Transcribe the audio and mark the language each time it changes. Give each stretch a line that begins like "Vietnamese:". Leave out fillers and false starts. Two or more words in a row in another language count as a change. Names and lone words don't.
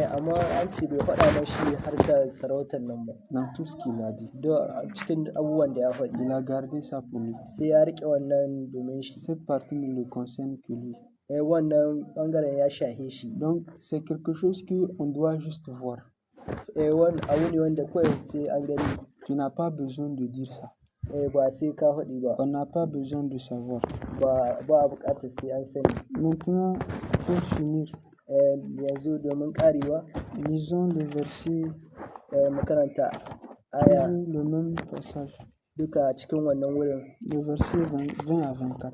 Hausa: Amma an ce bai faɗa mashi harkar sarautar nan ba.
French: Dans tout ce qu'il a dit.
Hausa: Cikin abubuwan da ya faɗi.
French: Il a gardé ça pour lui.
Hausa: Sai ya riƙe wannan domin shi.
French: Cette partie ne le concerne que lui.
Hausa: Wannan bangaren ya shahe shi.
French: Donc c'est quelque chose qu'on doit juste voir.
Hausa: Wani abu ne wanda kawai sai an gani.
French: Tu n'as pas besoin de dire ça.
Hausa: Ba sai ka faɗi ba.
French: On n'a pas besoin de savoir.
Hausa: Ba buƙatar sai an sani.
French: Maintenant, pour finir,
Hausa: yanzu domin ƙarewa,
French: lisons le verset,
Hausa: makaranta aya,
French: le même passage.
Hausa: Duka cikin wannan wurin.
French: Le verset 20 à 24.